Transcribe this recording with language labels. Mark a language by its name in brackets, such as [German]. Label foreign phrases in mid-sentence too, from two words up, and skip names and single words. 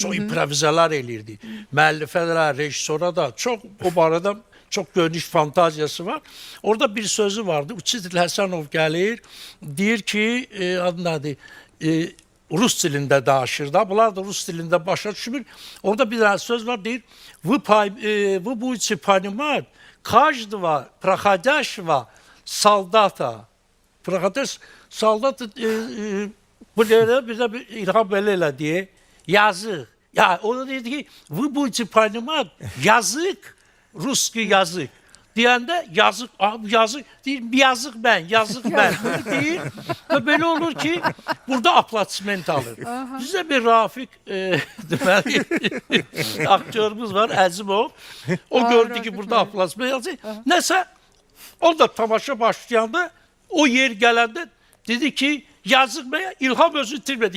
[Azerbaijani] Çox improvizələr eləyirdi. Müəllifələrə, rejissora da çox o barədə çox geniş fantaziyası var. Orada bir sözü vardı. Uçidil Həsənov gəlir, deyir ki, adı nədir? Rus dilində danışır da. Bunlar da Rus dilində başa düşmür. Orada bir dənə söz var, deyir. [Russian] Вы будете понимать каждого проходящего солдата. [Azerbaijani] Солdat bizə İlham belə elə deyə. Yazıq. Ya, o da deyir ki, [Russian] вы будете понимать yazık. Русский язык. [Azerbaijani] Deyəndə yazıq, yazıq, deyir, yazıq mən, deyir. Və belə olur ki, burada aplatsiment alır. Bizdə bir Rafiq deməli, aktörümüz var, Əzimov. O gördü ki, burada aplatsiment alır. Nəsə, o da tamaşa başlayanda, o yer gələndə dedi ki, yazıq mən, İlham özü itirmədi.